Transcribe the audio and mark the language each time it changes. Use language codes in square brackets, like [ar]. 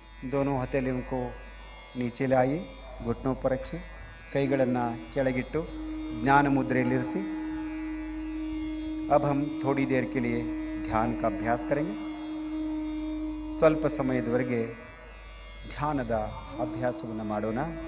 [hi] दोनों हथेलियों को नीचे लाइए. घुटनों पर रखिए. [kn] ಕೈಗಳನ್ನು ಕೆಳಗಿಟ್ಟು ಜ್ಞಾನ ಮುದ್ರೆಯಲ್ಲಿರಿಸಿ. [hi] अब हम थोड़ी देर के लिए ध्यान का अभ्यास करेंगे. [kn] ಸ್ವಲ್ಪ ಸಮಯದವರೆಗೆ ध्यानದ ಅಭ್ಯಾಸವನ್ನು ಮಾಡೋಣ.